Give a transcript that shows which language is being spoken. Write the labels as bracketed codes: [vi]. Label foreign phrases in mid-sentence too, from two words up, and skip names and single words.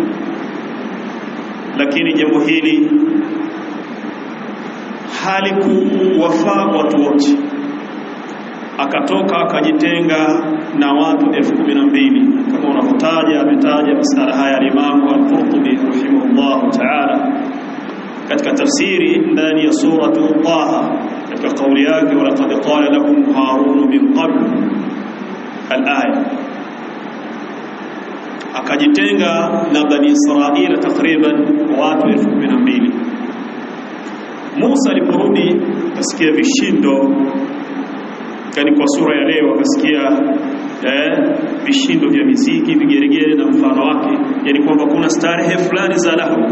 [sw] Lakini jambo hili halikuwafaa watu wote, akatoka akajitenga na watu 12,000 kama unavyotaja. Ametaja masala haya al-Imam al-Qurtubi [ar] رحمه الله تعالى [sw] katika tafsiri ndani ya suratu Taha, katika kauli yake [ar] ولقد قال لهم هارون من قبل الآية. [sw] Akajitenga na Bani Israila takriban watu 12,000. Musa aliporudi akasikia vishindo, kani kwa sura ya leo akasikia vishindo vya muziki, vigeregere na mfano wake, yani kwamba kuna starehe fulani za lahu.